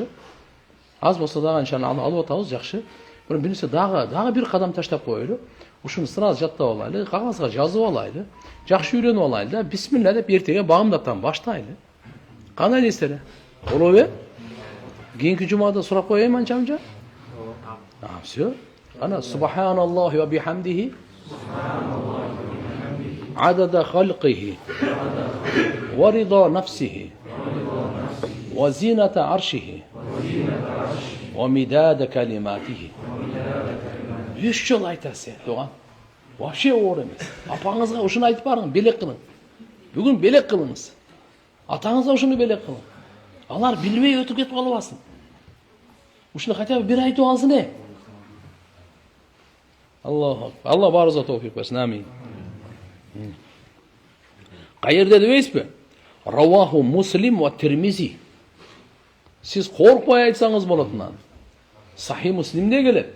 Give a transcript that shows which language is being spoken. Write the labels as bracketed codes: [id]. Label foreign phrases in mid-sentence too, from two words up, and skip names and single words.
[ky] Аз болсо дагы иншалла алып атабыз, жакшы. Бирок бир нерсе дагы бир кадам таштап коелу. Ушуну сразу жаттап алайлы, кагазга жазып алайлы, жакшы үйрөнүп алайлы да, бисмилла деп эртеге багымдаптан баштайлы. Кандай нестеле? Болобу? Кийинки жумада сурап коеюн анча-мынча? Всё. [ar] Ана سبحان الله وبحمده عدد خلقه ورضا نفسه وزنة عرشه ومداد كلماته. [ky] 3 жол айтасы, туган. Вообще оор эмес. Апаңызга ушуну айтып барың, белек кылың. Бүгүн белек кылыңыз. Атаңызга ушуну белек кылың. Алар билбей өтүп кетип калбасын. Ушуну хотя бы бир айтып алсын. Алла барыбызга товфик берсин. Амин. Кайерде дебейсизби? [ar] رواه مسلم والترمذي. [ky] Сиз коркпой айтсаңыз болот мынаны. Сахи Муслимде келет.